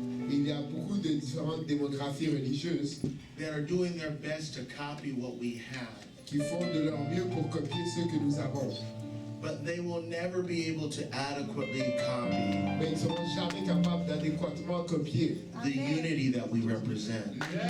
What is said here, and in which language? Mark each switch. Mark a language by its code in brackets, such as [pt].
[fr] Il y a beaucoup de différentes démographies religieuses [en] that are doing their best to copy what we have. [fr] Qui font de leur mieux pour copier ce que nous avons. [en] But they will never be able to adequately copy [fr] Mais ils ne seront jamais capables d'adéquatement copier [en] the unity that we represent.